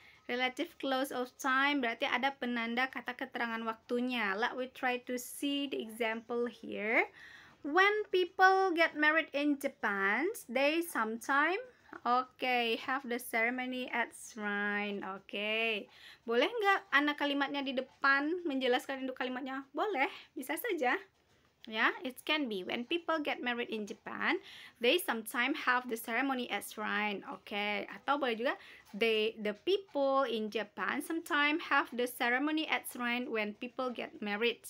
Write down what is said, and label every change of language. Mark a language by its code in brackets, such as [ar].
[en] Relative close of time [id] berarti ada penanda kata keterangan waktunya. [en] Let we try to see the example here. When people get married in Japan, they sometimes have the ceremony at shrine. [id] Boleh nggak anak kalimatnya di depan menjelaskan induk kalimatnya? Boleh, bisa saja. [en] Ya, it can be when people get married in Japan, they sometimes have the ceremony at shrine. [id] Atau boleh juga [en] the people in Japan sometimes have the ceremony at shrine when people get married.